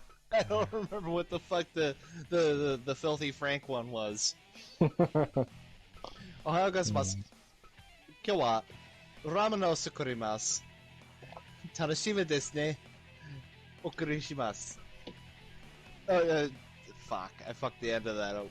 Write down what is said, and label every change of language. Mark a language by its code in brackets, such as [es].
[en] I don't remember what the fuck the filthy Frank one was. [ja] おはようございます。今日はラーメンを作ります。楽しみですね。お送りします。 [en] Fuck, I fucked the end of that up.